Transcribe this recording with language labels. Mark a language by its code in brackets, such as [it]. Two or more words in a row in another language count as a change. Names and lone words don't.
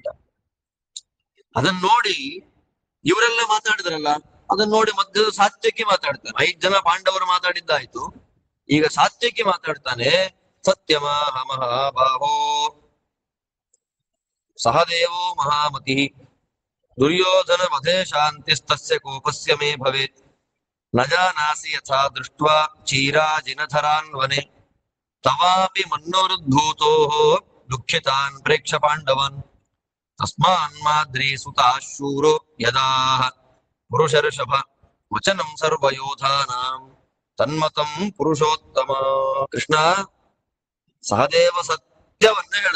[kn] ಅದನ್ನ ನೋಡಿ ಇವರೆಲ್ಲ ಮಾತಾಡಿದ್ರಲ್ಲ, ಅದನ್ನ ನೋಡಿ ಮಧ್ಯದ ಸಾತ್ಯಕಿ ಮಾತಾಡ್ತಾನೆ. 5 ಜನ ಪಾಂಡವರು ಮಾತಾಡಿದ್ದಾಯ್ತು, ಈಗ ಸಾತ್ಯಕಿ ಮಾತಾಡ್ತಾನೆ. [sa] ಸತ್ಯಮಾಹ ಮಹಾಬಾಹೋ ಸಹದೇವೋ ಮಹಾಮತಿ ದುರ್ಯೋಧನ ವಧೇ ಶಾಂತಿಸ್ತಸ್ಯ ಕೋಪಸ್ಯ ಮೇ ಭವೇತ್ ನ ಜಾನಾಸಿ ಯಥಾ ದೃಷ್ಟ್ವಾ ಚೀರಾಜಿನಧರಾನ್ ವನೆ ತವಾಪಿ ಮನ್ನೋರುದ್ಭೂತೋ ದುಃಖಿತಾನ್ ಪ್ರೇಕ್ಷ ಪಾಂಡವನ್ ತಸ್ಮಾನ್ ಮಾದ್ರಿ ಸುತಾ ಶೂರೋ ಯದಾಹ ಪುರುಷರ್ಷಭ ವಚನಂ ಸರ್ವಯೋಧಾನಾಂ ತನ್ಮತಂ ಪುರುಷೋತ್ತಮ. [kn] ಕೃಷ್ಣ ಸಹದೇವ ಸತ್ಯವನ್ನ ಹೇಳ್ದ.